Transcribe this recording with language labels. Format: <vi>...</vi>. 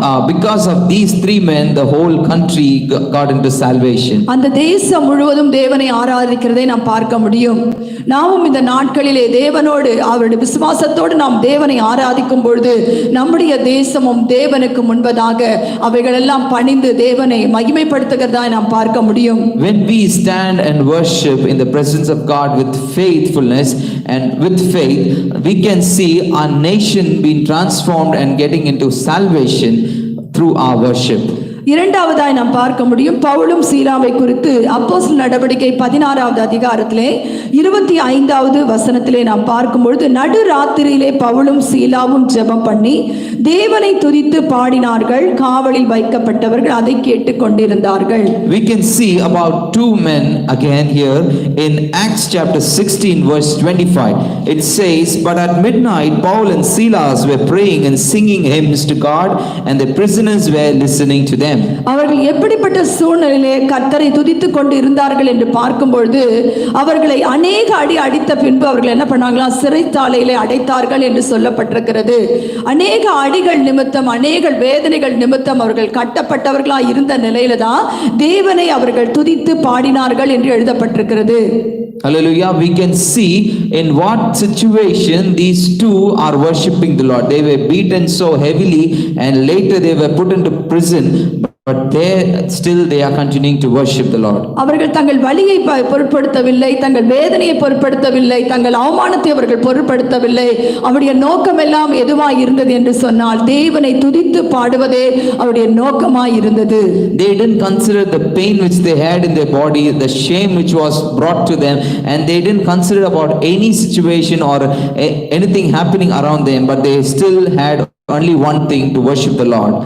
<en>Because of these 3 men, the whole country got into salvation.</en> <ta>அந்த தேசம் முழுவதும் தேவனை ஆராதிக்கிறதை நாம் பார்க்க முடியும். நாமும் இந்த நாட்களிலே தேவனோடு அவருடைய விசுவாசத்தோடு நாம் தேவனை ஆராதிக்கும் பொழுது நம்முடைய தேசமும் தேவனுக்கு முன்பதாக அவைகளெல்லாம் பணிந்து தேவனை மகிமைப்படுத்துகிறதா நாம் பார்க்க முடியும்.</ta> <en>When we stand and worship in the presence of God with faithfulness and with faith, we can see our nation being transformed and getting into salvation through our worship.</en> <ta>இரண்டாவதாய் நாம் பார்க்க முடியும் பவுலும் சீலாவை குறித்து அப்போஸ்தலர் நடவடிக்கை 16வது அதிகாரத்திலே 25வது வசனத்திலே நாம் பார்க்கும் பொழுது நடு ராத்திரியிலே பவுலும் சீலாவும் ஜெபம் பண்ணி தேவனை துதித்து பாடினார்கள், காவலில் வைக்கப்பட்டவர்கள் அதை கேட்டுக் கொண்டிருந்தார்கள்.</ta> <en>We can see about two men again here in Acts chapter 16 verse 25. It says, but at midnight Paul and Silas were praying and singing hymns to God, and the prisoners were listening to them.</en> <ta>அவர்கள் எப்படிப்பட்ட சூழ்நிலையிலே கர்த்தரை துதித்துக் கொண்டு இருந்தார்கள் என்று பார்க்கும் பொழுது அவர்களை அநேக அடி அடித்த பின்பு அவர்கள் என்ன பண்ணாங்களாம், சிறைச்சாலையிலே அடைத்தார்கள் என்று சொல்லப்பட்டிருக்கிறது. அநேக அடிகள் நிமித்தம், அநேக வேதனைகள் நிமித்தம் அவர்கள் கட்டப்பட்டவர்களாய் இருந்த நிலையில தான் தேவனை அவர்கள் துதித்து பாடினார்கள் என்று எழுதப்பட்டிருக்கிறது.</ta> <en>Hallelujah. We can see in what situation these two are worshiping the Lord. They were beaten so heavily and later they were put into prison, but there still they are continuing to worship the Lord.</en> <ta>அவர்கள் தங்கள் வலியை பொருட்படுத்தவில்லை, தங்கள் வேதனையை பொருட்படுத்தவில்லை, தங்கள் அவமானத்தை அவர்கள் பொருட்படுத்தவில்லை. அவருடைய நோக்கம் எல்லாம் எதுவாய் இருந்தது என்று சொன்னால் தேவனை துதித்து பாடுவதே அவருடைய நோக்கமாய் இருந்தது.</ta> <en>They didn't consider the pain which they had in their body, the shame which was brought to them, and they didn't consider about any situation or anything happening around them, but they still had only one thing, to worship the Lord.</en>